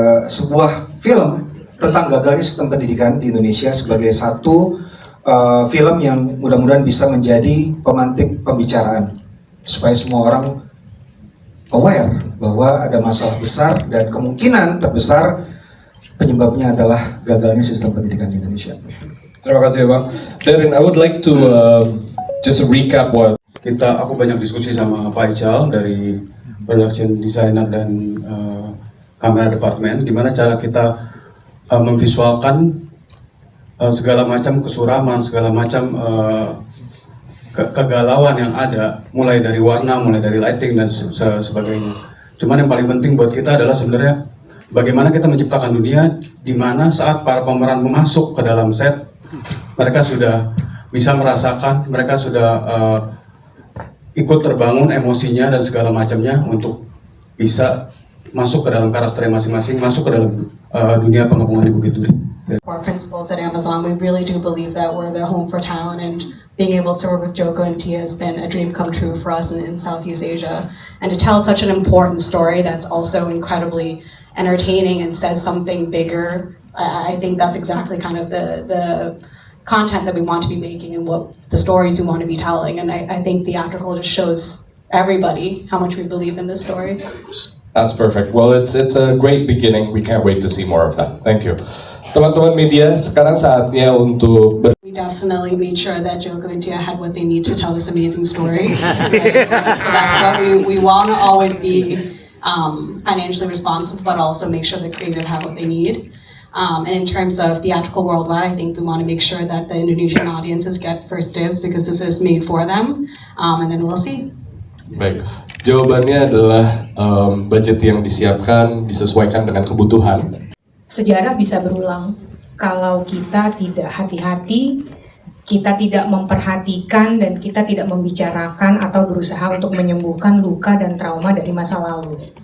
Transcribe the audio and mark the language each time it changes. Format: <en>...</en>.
<id>sebuah film tentang gagalnya sistem pendidikan di Indonesia sebagai satu film yang mudah-mudahan bisa menjadi pemantik pembicaraan supaya semua orang aware bahwa ada masalah besar dan kemungkinan terbesar penyebabnya adalah gagalnya sistem pendidikan di Indonesia. Terima kasih Bang.</id> <en>Darren, I would like to just recap what</en> <id>Aku banyak diskusi sama Pak Ical dari production designer dan kamera department, gimana cara kita memvisualkan segala macam kesuraman, segala macam kegalauan yang ada, mulai dari warna, mulai dari lighting dan sebagainya. Cuman yang paling penting buat kita adalah sebenarnya bagaimana kita menciptakan dunia di mana saat para pemeran masuk ke dalam set, mereka sudah bisa merasakan, mereka sudah ikut terbangun emosinya dan segala macamnya untuk bisa masuk ke dalam karakternya masing-masing, masuk ke dalam dunia pengepungan di Bukit Duri.</id> <en>Core principles at Amazon, we really do believe that we're the home for talent, and being able to work with Joko and Tia has been a dream come true for us in Southeast Asia. And to tell such an important story that's also incredibly entertaining and says something bigger, I think that's exactly kind of the content that we want to be making and what the stories we want to be telling. And I think Theatrical just shows everybody how much we believe in this story. That's perfect. Well, it's a great beginning. We can't wait to see more of that. Thank you.</en> <id>Teman-teman media, sekarang saatnya untuk</id> <en>We definitely made sure that Joko and Tia had what they need to tell this amazing story. Right? So that's what we want to always be financially responsible, but also make sure the creative have what they need. And in terms of Theatrical worldwide, I think we want to make sure that the Indonesian audiences get first dibs because this is made for them. And then we'll see.</en> <id>Baik, jawabannya adalah budget yang disiapkan disesuaikan dengan kebutuhan. Sejarah bisa berulang kalau kita tidak hati-hati, kita tidak memperhatikan, dan kita tidak membicarakan atau berusaha untuk menyembuhkan luka dan trauma dari masa lalu.</id>